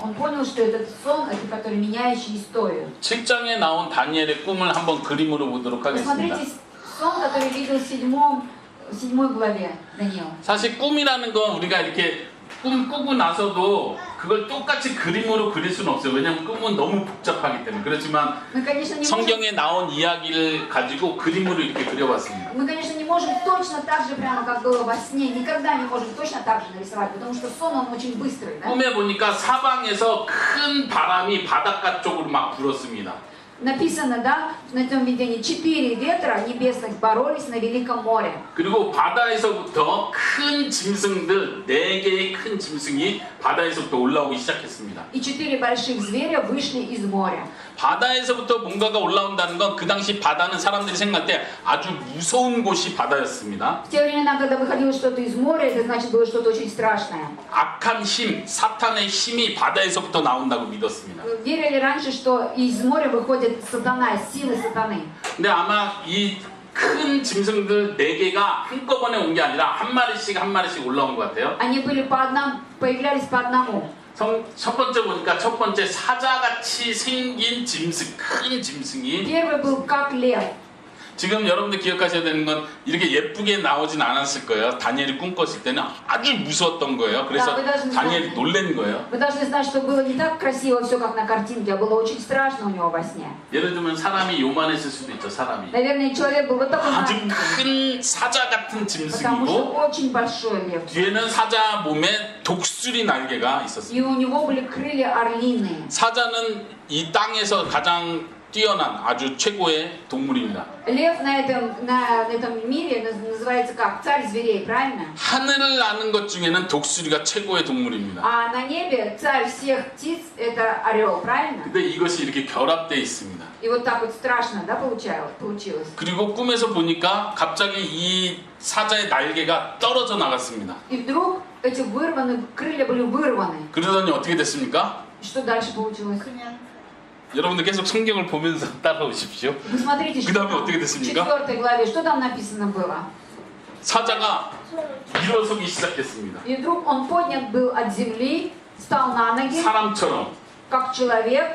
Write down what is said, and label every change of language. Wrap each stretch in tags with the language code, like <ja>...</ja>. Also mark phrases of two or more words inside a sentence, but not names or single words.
<ru>Он понял, что этот сон, это который меняющий историю.</ru> <ko>7장에 나온 다니엘의 꿈을 한번 그림으로 보도록 하겠습니다.</ko> <ru>Посмотрите сон, который видел в 7 главе Даниил.</ru> <ko>사실 꿈이라는 건 우리가 이렇게 꿈 꾸고 나서도 그걸 똑같이 그림으로 그릴 수는 없어요. 왜냐하면 꿈은 너무 복잡하기 때문에. 그렇지만</ko> <ru>Мы, конечно, не можем,</ru> <ko>성경에 나온 이야기를 가지고 그림으로 이렇게 그려봤습니다.</ko> <ru>мы, конечно, не можем точно так же, прямо как было во сне, никогда не можем точно так же нарисовать, потому что сон, он очень быстрый. Да?</ru> <ko>꿈에 보니까 사방에서 큰 바람이 바닷가 쪽으로 막 불었습니다.</ko> <ru>Написано, да, на этом видении 4 ветра небесных боролись на Великом море.</ru> <ko>그리고 바다에서부터 큰 짐승들 4개의 큰 짐승이 바다에서부터 올라오기 시작했습니다.</ko> <ru>И 4 больших зверя вышли из моря.</ru> <ko>바다에서부터 뭔가가 올라온다는 건 그 당시 바다는 사람들이 생각할 때 아주 무서운 곳이 바다였습니다.</ko> <ru>В те времена, когда выходило что-то из моря, это значит было что-то очень страшное.</ru> <ko>악한 힘, 사탄의 힘이 바다에서부터 나온다고 믿었습니다.</ko> <ru>Верили раньше, что из моря выходит сатана, силы сатаны.</ru> <ko>근데 아마 이 큰 짐승들 4개가 한꺼번에 온 게 아니라 한 마리씩 올라온 것 같아요.</ko> <ru>Они были появлялись по одному.</ru> <ko>첫 번째 보니까 첫 번째 사자같이 생긴 짐승, 큰 짐승이</ko> <ru>Первый был как лев.</ru> <ko>지금 여러분들 기억하셔야 되는 건 이렇게 예쁘게 나오진 않았을 거예요. 다니엘이 꿈꿨을 때는 아주 무서웠던 거예요. 그래서 다니엘이 놀란 거예요.</ko> <ru>Вы должны знать, что было не так красиво все, как на картинке, а было очень страшно у него во сне.</ru> <ko>예를 들면 사람이 요만했을 수도 있죠. 사람이</ko> <ru>Наверное, человек был вот такой</ru> <ko>아주</ko> <ru>маленький,</ru> <ko>큰 사자 같은</ko> <ru>потому что</ru> <ko>짐승이고</ko> <ru>очень большой лев.</ru> <ko>뒤에는 사자 몸에 독수리 날개가 있었어요.</ko> <ru>И у него были крылья орлиные.</ru> <ko>사자는 이 땅에서 가장 뛰어난 아주 최고의 동물입니다.</ko> <ru>Лев на этом мире называется как? Царь зверей, правильно?</ru> <ko>하늘을 나는 것 중에는 독수리가 최고의 동물입니다.</ko> <ru>А на небе царь всех птиц это орел, правильно?</ru> <ko>근데 이것이 이렇게 결합되어 있습니다.</ko> <ru>И вот так вот страшно, да, получилось?</ru> <ko>그리고 꿈에서 보니까 갑자기 이 사자의 날개가 떨어져 나갔습니다.</ko> <ru>И вдруг эти крылья были вырваны.</ru> <ko>그러더니 어떻게 됐습니까?</ko> <ru>Что дальше получилось?</ru> <ko>여러분들 계속 성경을 보면서 따라오십시오.</ko> <ru>Вы смотрите,</ru> <ko>그</ko> <ru>что</ru> <ko>다음에</ko> <ru>там</ru> <ko>어떻게</ko> <ru>в</ru> <ko>됐습니까?</ko> <ru>4 главе, что там написано было?</ru> <ko>사자가 일어서기 시작했습니다.</ko> <ru>И вдруг он поднят был от земли, встал на ноги,</ru> <ko>사람처럼.</ko> <ru>как человек,</ru>